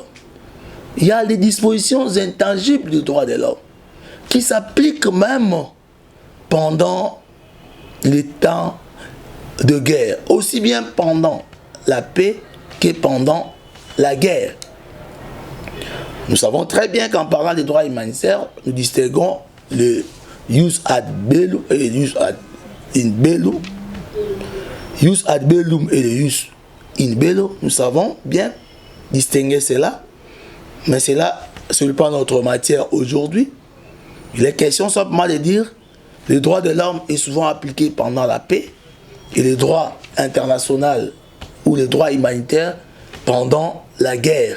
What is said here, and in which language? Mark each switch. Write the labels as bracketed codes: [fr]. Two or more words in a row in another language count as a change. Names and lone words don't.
[fr] Il y a des dispositions intangibles des droits de l'homme qui s'appliquent même pendant les temps de guerre, aussi bien pendant la paix que pendant la guerre. Nous savons très bien qu'en parlant des droits humanitaires, nous distinguons le [la] jus ad bellum [fr] et le [la] jus ad in bello. Jus ad bellum [fr] et le [la] jus in bello, [fr] nous savons bien distinguer cela, mais cela ce n'est pas notre matière aujourd'hui. Il est question simplement de dire les droits de l'homme est souvent appliqué pendant la paix et les droits internationaux ou les droits humanitaires pendant la guerre.